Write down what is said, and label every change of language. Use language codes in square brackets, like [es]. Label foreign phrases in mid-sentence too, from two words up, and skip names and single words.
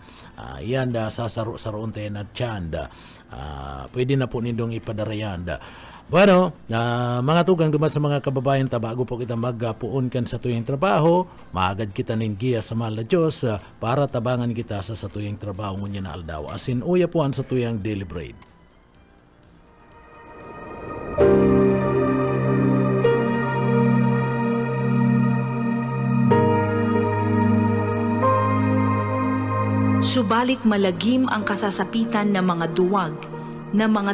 [bik] Yan sasaro-saroon tayo na tiyan. Pwede na po nindong ipadarayan. Bueno, mga tugang duman sa mga kababayan, bago po kita magpuon kan sa tuyong trabaho, maagad kita ningiya sa mahal na Diyos para tabangan kita sa tuyong trabaho ngunyan na aldaw. Asin uya po sa tuyong [en] daily bread. [tl] Subalit malagim ang kasasapitan ng mga duwag, ng mga